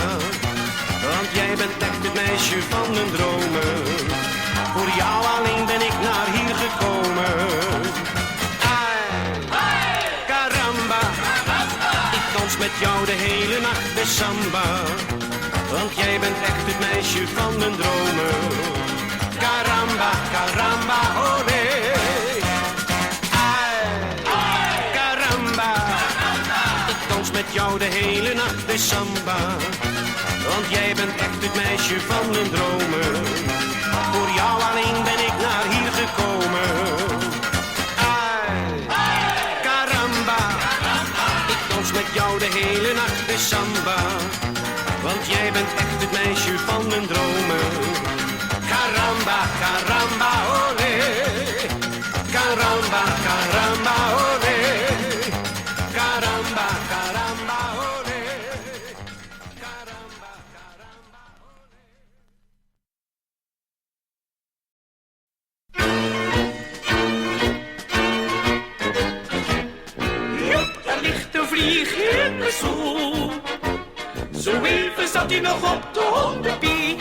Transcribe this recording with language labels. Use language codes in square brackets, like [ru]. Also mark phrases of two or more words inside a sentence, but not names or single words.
[nl] Want jij bent echt het meisje van mijn dromen. Voor jou alleen ben ik naar hier gekomen. Caramba, ik dans met jou de hele nacht de samba. Want jij bent echt het meisje van mijn dromen. [es] Caramba, caramba, olé. [nl] Caramba, ik dans met jou de hele nacht de samba. Want jij bent echt het meisje van mijn dromen. Voor jou alleen ben ik naar hier gekomen. Caramba, ik dans met jou de hele nacht de samba. Want jij bent echt het meisje van mijn dromen. [es] Caramba, caramba, olé. Caramba, caramba, olé. Caramba, caramba, olé. Caramba, caramba, olé. [nl] Joep, er ligt een vlieg in de stoel. Zo even zat hij nog op de hondenpie.